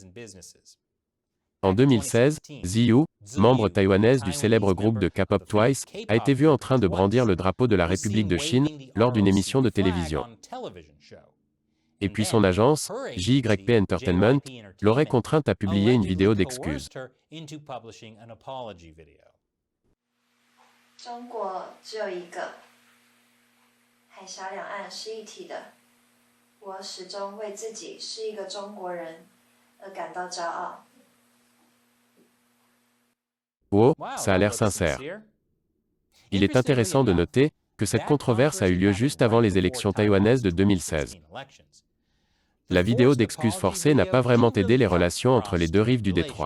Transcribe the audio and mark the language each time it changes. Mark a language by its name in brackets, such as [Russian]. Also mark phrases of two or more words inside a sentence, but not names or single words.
[French] En 2016, Ziyu, membre taïwanaise du célèbre groupe de K-pop Twice, a été vue en train de brandir le drapeau de la République de Chine lors d'une émission de télévision. Et puis son agence, JYP Entertainment, l'aurait contrainte à publier une vidéo d'excuses. [Chinese] 中国只有一个，海峡两岸是一体的。我始终为自己是一个中国人而感到骄傲。 [French] Oh, ça a l'air sincère. Il est intéressant de noter que cette controverse a eu lieu juste avant les élections taïwanaises de 2016. La vidéo d'excuses forcées n'a pas vraiment aidé les relations entre les deux rives du détroit.